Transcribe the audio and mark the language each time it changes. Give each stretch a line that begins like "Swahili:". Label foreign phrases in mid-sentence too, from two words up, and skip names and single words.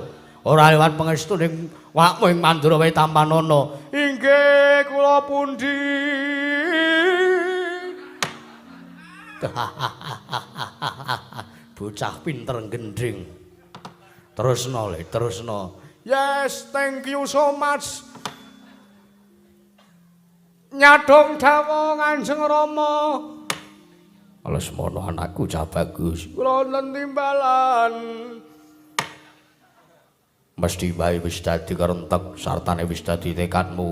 Javanese: Ora liwat pangestu ning wakmu ing Mandura wae tampanana. Inggih kula pundi. Bocah pinter gendring. Terusno.
English: Yes, thank you so much.
Javanese: Nyadong dawuh Kanjeng Rama. Lesmana anakku cah bagus. Kula wonten timbalan. Mesti wae wis dadi karentek sartane wis dadi tekadmu.